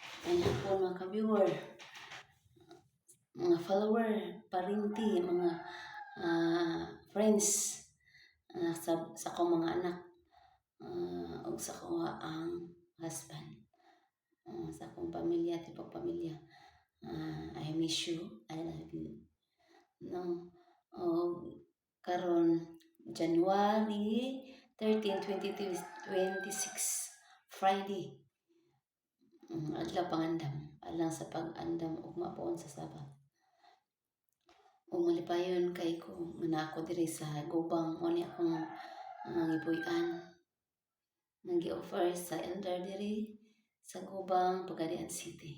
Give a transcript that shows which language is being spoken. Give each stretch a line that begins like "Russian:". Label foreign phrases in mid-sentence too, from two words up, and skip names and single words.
Cebuano: Ayan po mga ka-viewer, mga follower, parinti, mga friends sa akong mga anak ug sa akong ang husband, sa akong pamilya, tipong pamilya.
English: I miss you, I love you. No,
Cebuano: karon January 13, 2026, Friday. Adlaw pangandam, alang sa pag-andam ugma poon sa Sabat. Malipayon kay ko nga ako diri sa Gubang, mo ni akong gipuy-an nang gi-offer sa elder diri sa Gubang, Pagadian City.